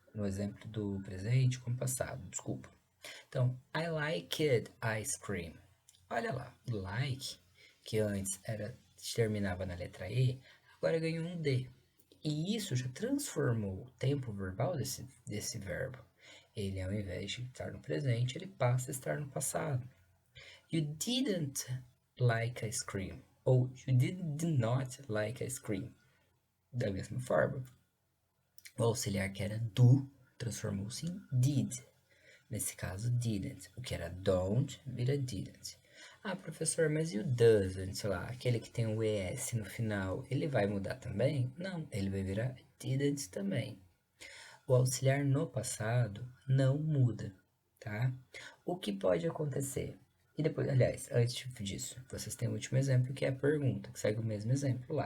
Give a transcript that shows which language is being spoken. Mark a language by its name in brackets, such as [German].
[Portuguese] No exemplo do presente, como passado, desculpa. Então, [English] I liked ice cream. [Portuguese] Olha lá, like, que antes terminava na letra E, agora ganhou um D. E isso já transformou o tempo verbal desse verbo. Ele, ao invés de estar no presente, ele passa a estar no passado. [English] You didn't like ice cream. [Portuguese] Ou [English] you did not like ice cream. [Portuguese] Da mesma forma. O auxiliar que era do transformou-se em did. Nesse caso, didn't. O que era don't vira didn't. Ah, professor, mas e o doesn't, sei lá, aquele que tem o ES no final, ele vai mudar também? Não, ele vai virar didn't também. O auxiliar no passado não muda, tá? O que pode acontecer? E depois, aliás, antes disso, vocês têm o último exemplo, que é a pergunta, que segue o mesmo exemplo lá.